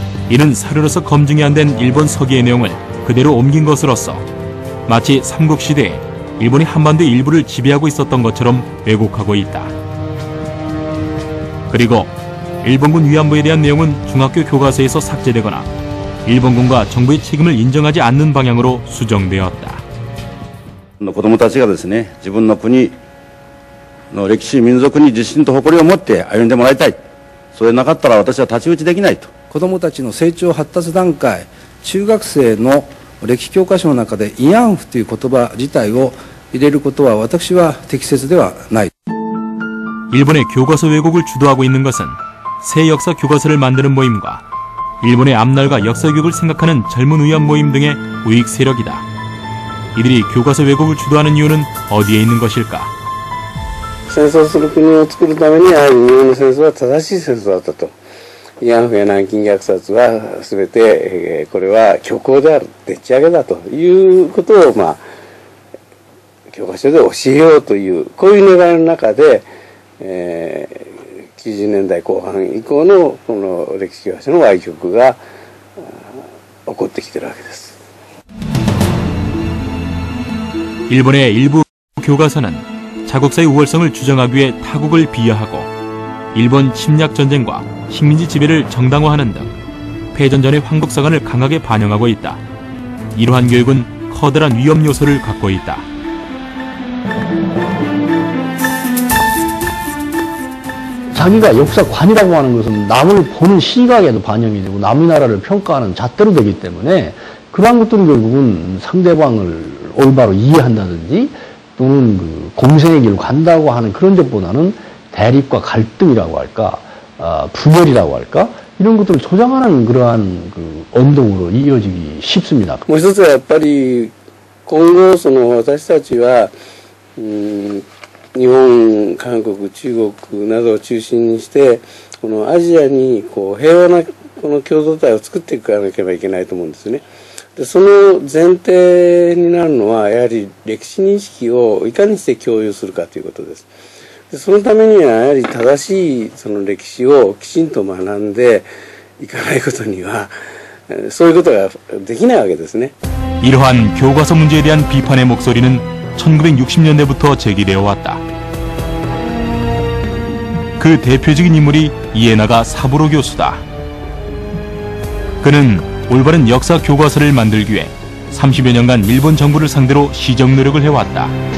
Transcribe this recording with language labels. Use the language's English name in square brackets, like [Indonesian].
[Korean] 이는 사료로서 검증이 안 된 일본 서기의 내용을 그대로 옮긴 것으로서 마치 삼국시대에 일본이 한반도의 일부를 지배하고 있었던 것처럼 왜곡하고 있다. 그리고 일본군 위안부에 대한 내용은 중학교 교과서에서 삭제되거나 일본군과 정부의 책임을 인정하지 않는 방향으로 수정되었다. [Japanese] 子供たちがですね、自分の国の歴史、民族に自信と誇りを持って歩んでもらいたい。それなかったら私は太刀打ちできないと。子どもたちの成長発達段階、中学生の歴史教科書の中で慰安婦という言葉自体を入れることは私は適切ではない。 [Korean] 일본의 교과서 왜곡을 주도하고 있는 것은 새 역사 교과서를 만드는 모임과 일본의 앞날과 역사 교육을 생각하는 젊은 위안 모임 등의 우익 세력이다. 이들이 교과서 왜곡을 주도하는 이유는 어디에 있는 것일까? [Japanese] 戦争する国を作るためにやはり日本の戦争は正しい戦争だったと。慰安婦や南京虐殺は全て、これは虚構である、でっち上げだということを、教科書で教えようというこういう願いの中で、90年代後半以降のこの歴史教科書の歪曲が起こってきているわけです。 [Korean] 일본의 일부 교과서는 자국사의 우월성을 주장하기 위해 타국을 비하하고 일본 침략 전쟁과 식민지 지배를 정당화하는 등 패전 전의 황국사관을 강하게 반영하고 있다. 이러한 교육은 커다란 위험 요소를 갖고 있다. 자기가 역사관이라고 하는 것은 남을 보는 시각에도 반영이 되고 남의 나라를 평가하는 잣대로 되기 때문에 그러한 것들은 결국은 상대방을 올바로 이해한다든지 또는 그 공생의 길을 간다고 하는 그런 것보다는 대립과 갈등이라고 할까, 분열이라고 할까 이런 것들을 조장하는 그러한 그 언동으로 이어지기 쉽습니다. [Japanese] もう一つはやっぱり今後私たちは日本、韓国、中国などを中心にしてこのアジアにこう平和なこの共同体を作っていかなければいけないと思うんですね。でその前提になるのはやはり歴史認識をいかにして共有するかということです。でそのためにはやはり正しいその歴史をきちんと学んでいかないことにはそういうことができないわけですね。 [Korean] 이러한 교과서 문제에 대한 비판의 목소리는 1960년대부터 제기되어 왔다. 그 대표적인 인물이 이에나가 사부로 교수다. 그는 올바른 역사 교과서를 만들기 위해 30여 년간 일본 정부를 상대로 시정 노력을 해왔다.